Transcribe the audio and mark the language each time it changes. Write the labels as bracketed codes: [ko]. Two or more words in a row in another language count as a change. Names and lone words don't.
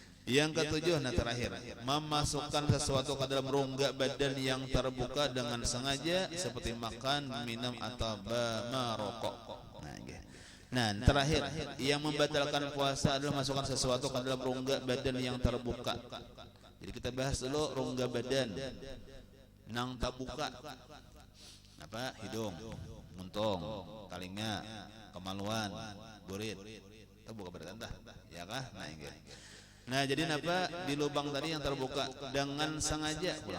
[id] Yang ketujuh, nah terakhir, memasukkan sesuatu ke dalam rongga badan yang terbuka dengan sengaja seperti makan, minum atau merokok. Nah, terakhir, yang membatalkan puasa adalah masukkan sesuatu ke dalam rongga badan yang terbuka. Jadi kita bahas dulu rongga badan nang terbuka. Apa? [bjn] Hidung, muntung, talinga, kemaluan, burit. [id] Terbuka bertanda, ya kah? Nah, ini. Nah, jadi apa di lubang tadi yang terbuka dengan sengaja pulang.